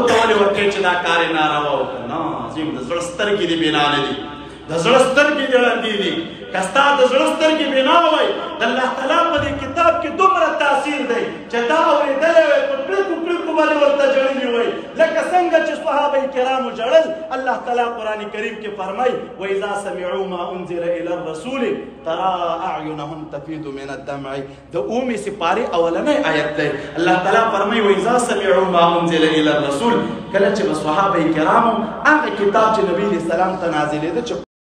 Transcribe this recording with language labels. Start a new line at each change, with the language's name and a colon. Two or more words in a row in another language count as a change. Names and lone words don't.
Pashto: ته ولې ورکوي چې دا کار یې ناروا وکړه نه عظیم د زړه سترګې دې بنا نه دي د زړه سترګې دې ړندې دي که ستا د زړه سترګې بنا وای د الله تعالی په دې کتاب کې دومره تاثیر دی چې دا اورېدلی وای په کړکو کړکو باندې ورته ژړلي وای لکه څنګه چې صحابه کرامو ژړل الله تعالی قرآن کریم کې فرمایي
Arabic: واذا سمعوا ما انزل الى الرسول ترى اعینهم تفیض من الدمع
Pashto: د اومې سپارې اولنی آیت دی الله تعالی فرمایي
Arabic: واذا سمعوا ما انزل الى الرسول
Pashto: کله چې به صحابه کرامو هغه کتاب چې نبي
Arabic: علیه السلام
Pashto: ته نازلېده